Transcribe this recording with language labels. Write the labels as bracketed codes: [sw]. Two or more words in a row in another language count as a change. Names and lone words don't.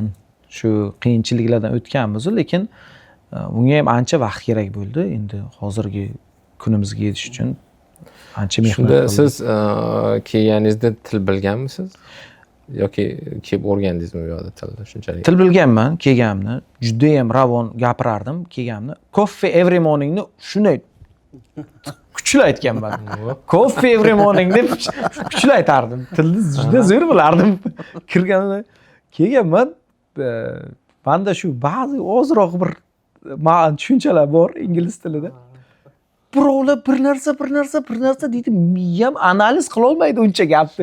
[uz] Shu qiyinchiliklardan o'tganmiz, lekin bunga ham ancha vaqt kerak bo'ldi. Endi hozirgi kunimizga yetish uchun ancha mehnat qildik. Shunda siz kelganingizda til bilganmisiz? Yoki kelib o'rgandingizmi bu yoqda tilni shunchalik? Til bilganman, kelganimni juda ham ravon gapirardim, kelganimni. [en] Coffee every morningni [uz] shunday kuchli aytganman. [en] Coffee every morning [uz] deb kuchli aytardim. Tilni juda zo'r bilardim. Kirganimda kelganman. Manda shu ba'zi ozroq bir tushunchalar bor ingliz tilida. Birovlar bir narsa deydi, miyam analiz qila olmaydi uncha gapni.